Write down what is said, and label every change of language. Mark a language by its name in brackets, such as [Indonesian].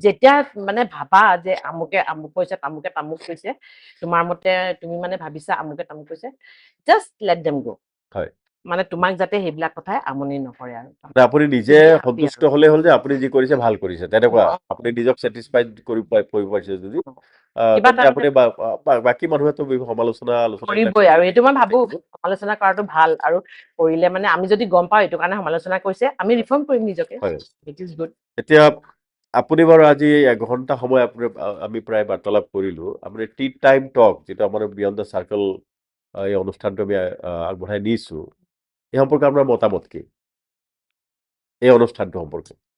[Assamese] যেতিয়া মানে ভাবা যে আমুকে আমুক কৈছে তামুকে তামুক কৈছে তোমাৰ মতে তুমি মানে ভাবিছা আমুকে তামুক কৈছে [English] just let them go [Assamese] হয় মানে তোমাক যাতে সেইবিলাক কথাই আমনি নকৰে আৰু মানে আপুনি নিজে তুমি happy সন্তুষ্ট আৰু। হলে হ'ল যে আপুনি যি কৰিছে ভাল কৰিছে তেনেকুৱা অ, আপুনি নিজক ছেটিছফাইড কৰিব পাৰিছে যদি অ। কিবা তেন্তে এটা আপুনি বাকী মানুহেতো সমালোচনা আলোচনা এইবিলাক কৰিবই আৰু এইটো মই ভাবো থাকিব। সমালোচনা কৰাটো ভাল আৰু কৰিলে মানে আমি যদি গম পাওঁ এইটো কাৰণে সমালোচনা কৰিছে আমি ৰিফৰ্ম কৰিম নিজকে হয় [English] it is good [Assamese] এতিয়া আপুনি বাৰু আজি এঘণ্টা সময় আমি প্ৰায় বাৰ্তালাপ কৰিলো আপুনি টি টাইম টক যিটো আমাৰ বিয়ণ্ড দ্য চাৰ্কল এই অনুষ্ঠানটো আমি আগবঢ়াই নিছো এই সম্পৰ্কে আপোনাৰ মতামত কি এই অনুষ্ঠানটো সম্পৰ্কে